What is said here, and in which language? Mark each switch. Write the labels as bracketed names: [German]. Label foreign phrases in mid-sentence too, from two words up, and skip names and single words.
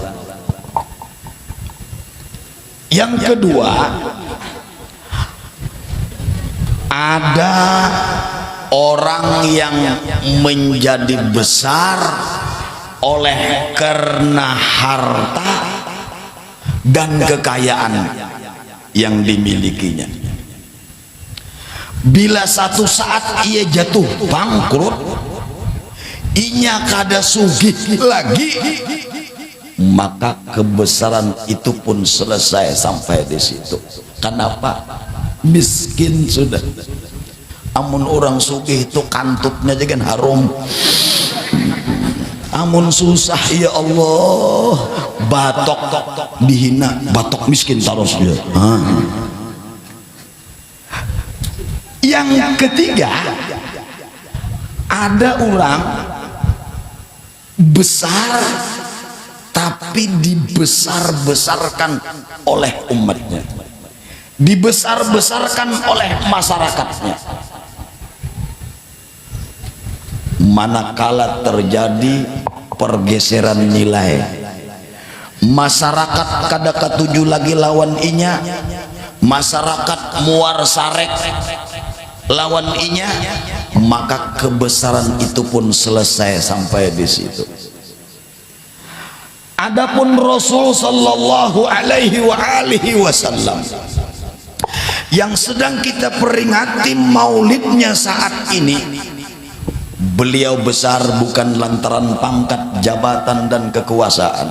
[Indonesian] Yang kedua, ada orang yang menjadi besar oleh karena harta dan kekayaan yang dimilikinya. Bila satu saat ia jatuh bangkrut, [Banjar] inya kada sugih lagi, [Indonesian] maka kebesaran itu pun selesai sampai di situ. Kenapa? Miskin sudah. [Banjar] Amun orang sugih itu kantutnya aja kan harum. Amun susah, ya Allah, batok dihina, batok miskin terus dia. [Indonesian] Yang ketiga, ada orang besar tapi dibesar-besarkan oleh umatnya, dibesar-besarkan oleh masyarakatnya. Manakala terjadi pergeseran nilai, [Banjar] masyarakat kada ketuju lagi lawan inya, masyarakat muar sarek lawan inya, [Indonesian] maka kebesaran itu pun selesai sampai di situ. Adapun Rasul [Arabic] صلى الله عليه وسلم [Indonesian] yang sedang kita peringati maulidnya saat ini, beliau besar bukan lantaran pangkat, jabatan, dan kekuasaan.